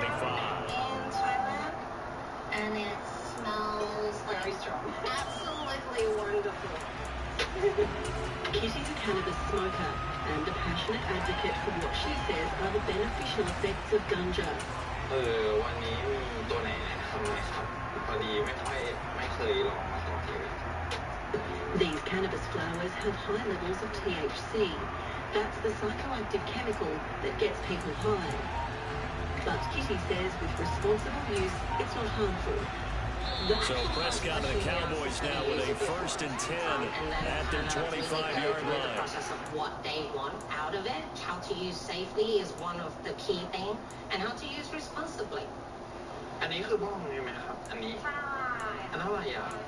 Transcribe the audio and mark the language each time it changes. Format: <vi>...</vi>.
<en>In Thailand, and it smells like absolutely wonderful. Kitty's a cannabis smoker and a passionate advocate for what she says are the beneficial effects of ganja.</en> <th>วันนี้มีตัวไหนแนะนำไหมครับ พอดีไม่เคยลองมาก่อนเลย</th> <en>These cannabis flowers have high levels of THC. That's the psychoactive chemical that gets people high. But Kitty says with responsible use, it's not harmful. So Prescott and the Cowboys now with a 1st and 10 at their 25-yard The line. process of what they want out of it, how to use safely is one of the key things, and how to use responsibly.</en> <th>อันนี้คือบ้องใช่ไหมครับ อันนี้อันเท่าไหร่อ่ะ</th>